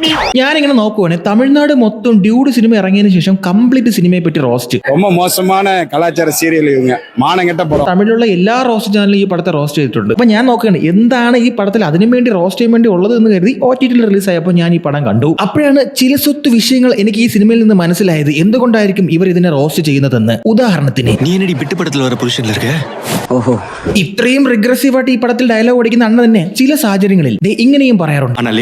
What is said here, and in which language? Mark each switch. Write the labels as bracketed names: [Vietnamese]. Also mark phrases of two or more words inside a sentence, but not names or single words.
[Malayalam] ഞാനിങ്ങനെ നോക്കുവാണ്, തമിഴ്നാട് മൊത്തം ഡ്യൂഡ് സിനിമ ഇറങ്ങിയതിനു ശേഷം കംപ്ലീറ്റ് സിനിമയെ പറ്റി റോസ്റ്റ്. [Tamil] ரொம்ப மோசமான கலாச்சார சீரியல் இவங்க. மானங்கெட்ட படம். [Malayalam] തമിഴിലുള്ള എല്ലാ റോസ്റ്റ് ചാനലും ഈ പടത്തെ റോസ്റ്റ് ചെയ്തിട്ടുണ്ട്. അപ്പൊ ഞാൻ നോക്കുകയാണ് എന്താണ് ഈ പടത്തിൽ അതിനു വേണ്ടി റോസ്റ്റ് ചെയ്യാൻ വേണ്ടി ഉള്ളത് എന്ന് കരുതി OTT റിലീസ് ആയപ്പോൾ ഞാൻ ഈ പടം കണ്ടു. അപ്പോഴാണ് ചില സ്വത്ത് വിഷയങ്ങൾ എനിക്ക് ഈ സിനിമയിൽ നിന്ന് മനസ്സിലായത് എന്തുകൊണ്ടായിരിക്കും ഇവർ ഇതിനെ റോസ്റ്റ് ചെയ്യുന്നതെന്ന്. ഉദാഹരണത്തിന്, ഇത്രയും റിഗ്രസീവ് ആയിട്ട് ഈ പടത്തിൽ ഡയലോഗ് ഓടിക്കുന്ന അണ്ണ തന്നെ ചില സാഹചര്യങ്ങളിൽ ഇങ്ങനെയും പറയാറുണ്ട്.